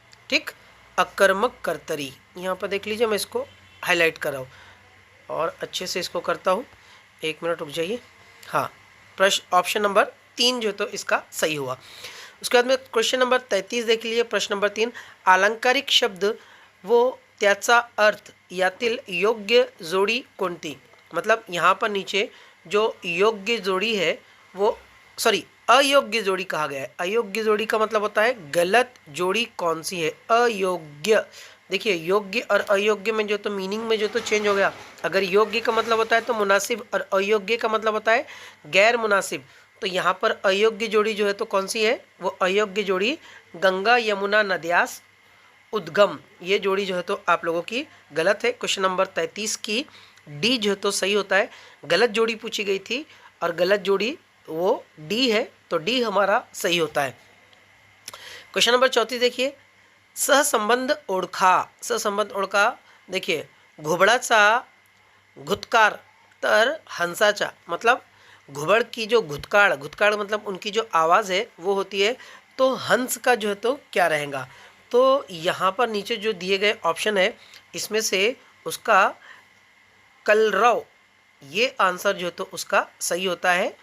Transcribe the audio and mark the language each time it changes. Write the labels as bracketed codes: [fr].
[hi] ठीक, अकर्मक कर्तरी, यहाँ पर देख लीजिए, मैं इसको हाईलाइट कर रहा हूँ और अच्छे से इसको करता हूँ। एक मिनट रुक जाइए। हाँ, प्रश्न ऑप्शन नंबर 3 जो तो इसका सही हुआ। उसके बाद में क्वेश्चन नंबर 33 देख लीजिए। [mr] प्रश्न नंबर 3, अलंकारिक शब्द वो त्याचा अर्थ यातील योग्य जोड़ी कोणती। [hi] मतलब यहाँ पर नीचे जो योग्य जोड़ी है वो अयोग्य जोड़ी कहा गया है। अयोग्य जोड़ी का मतलब होता है गलत जोड़ी कौन सी है, अयोग्य। देखिए, योग्य और अयोग्य में जो तो मीनिंग में जो तो चेंज हो गया। अगर योग्य का मतलब होता है तो मुनासिब, और अयोग्य का मतलब होता है गैर मुनासिब। तो यहाँ पर अयोग्य जोड़ी जो है तो कौन सी है, वो अयोग्य जोड़ी [mr] गंगा यमुना नद्यास उद्गम, [hi] ये जोड़ी जो है तो आप लोगों की गलत है। क्वेश्चन नंबर 33 की डी जो है तो सही होता है। गलत जोड़ी पूछी गई थी और गलत जोड़ी वो डी है, तो डी हमारा सही होता है। क्वेश्चन नंबर 34 देखिए, [mr] सहसंबंध ओळखा। सहसंबंध ओळखा, [hi] देखिए, [mr] घुबडाचा घुतकार तर हंसाचा। [hi] मतलब घुबड़ की जो घुतकार, घुतकार मतलब उनकी जो आवाज़ है वो होती है, तो हंस का जो है तो क्या रहेगा। तो यहाँ पर नीचे जो दिए गए ऑप्शन है, इसमें से उसका कलरव, ये आंसर जो तो उसका सही होता है।